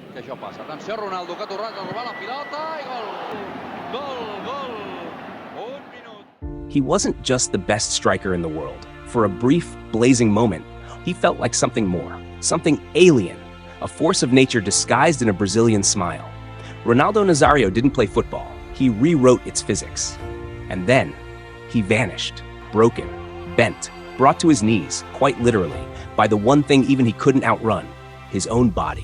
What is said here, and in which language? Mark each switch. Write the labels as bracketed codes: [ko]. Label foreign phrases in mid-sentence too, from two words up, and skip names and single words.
[ca] que això passa. Atenció, Ronaldo, que ha tornat a robar la pilota i gol! Gol, gol! Un minut. [en] He wasn't just the best striker in the world. For a brief, blazing moment, he felt like something more, something alien, a force of nature disguised in a Brazilian smile. Ronaldo Nazário didn't play football. He rewrote its physics. And then, he vanished, broken, bent, brought to his knees, quite literally, by the one thing even he couldn't outrun, his own body.